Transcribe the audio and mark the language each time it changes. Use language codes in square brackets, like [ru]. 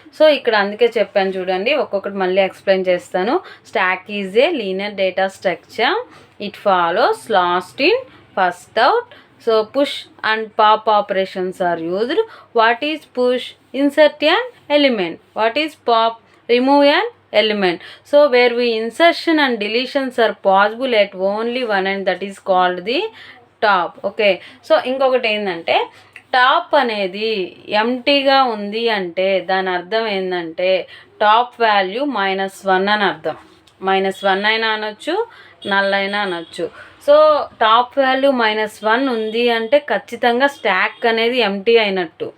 [te] So ఇక్కడ అందుకే చెప్పాను చూడండి, ఒక్కొక్కటి మళ్ళీ ఎక్స్ప్లెయిన్ చేస్తాను. [en] Stack is a linear data structure. It follows last in first out. So push and pop operations are used. What is push? Insert an element. What is pop? Remove an element. So where we insertion and deletions are possible at only one end, that is called the top. [te] Okay, so ఇంకొకటి ఏంటంటే top అనేది ఎంటీగా ఉంది అంటే దాని అర్థం ఏంటంటే top value -1 అని అర్థం. -1 అయినా అనొచ్చు, నల్ అయినా అనొచ్చు. సో టాప్ వాల్యూ -1 ఉంది అంటే ఖచ్చితంగా స్టాక్ అనేది ఎంటీ అయినట్టు.